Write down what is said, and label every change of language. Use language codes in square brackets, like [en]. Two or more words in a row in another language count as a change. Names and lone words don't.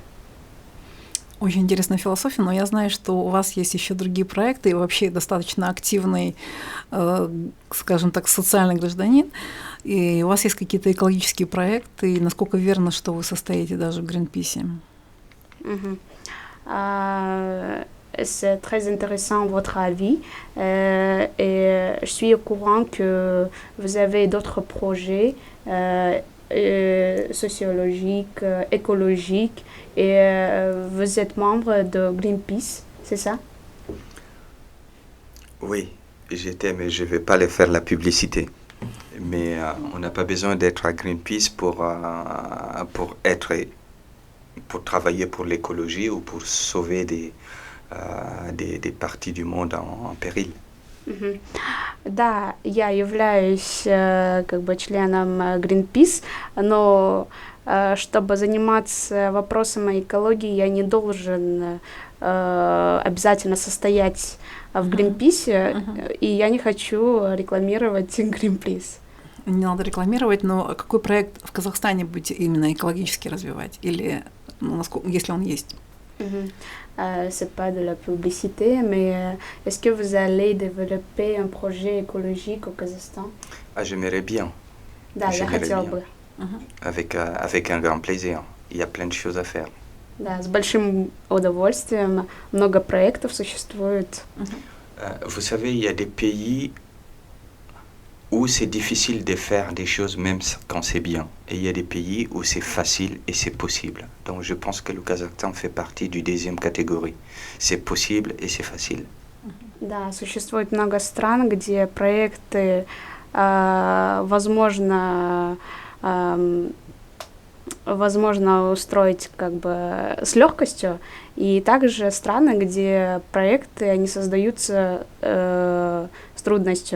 [ru] Очень интересная философия, но я знаю, что у вас есть еще другие проекты, и вообще достаточно активный, скажем так, социальный гражданин, и у вас есть какие-то экологические проекты, и насколько верно, что вы состоите даже в Гринписе? [fr] C'est très intéressant votre avis et je suis au courant que vous avez d'autres projets sociologiques, écologiques et vous êtes membre de Greenpeace, c'est ça? Oui, j'étais, mais je ne vais pas les faire la publicité. Mais on n'a pas besoin d'être à Greenpeace pour travailler pour l'écologie ou pour sauver des parties du monde en péril. [ru] Да, я являюсь как бы членом Greenpeace, но чтобы заниматься вопросом экологии, я не должен обязательно состоять в Greenpeace, и я не хочу рекламировать Greenpeace. Не надо рекламировать, но какой проект в Казахстане будете именно экологически развивать? Или, если он есть? [fr] C'est pas de la publicité, mais est-ce que vous allez développer un projet écologique au Kazakhstan? Ah, j'aimerais bien. [ru] Да, я хотела бы. [fr] Avec un grand plaisir. Il y a plein de choses à faire. [ru] Да, с большим удовольствием. Много проектов существует. [fr] Vous savez, il y a des pays où c'est difficile de faire des choses même quand c'est bien. Et il y a des pays où c'est facile et c'est possible. Donc je pense que le Kazakhstan fait partie du deuxième catégorie. C'est possible et c'est facile. [ru] Да, существует много стран, где проекты возможно устроить как бы с легкостью, и также страны, где проекты они создаются с трудностью.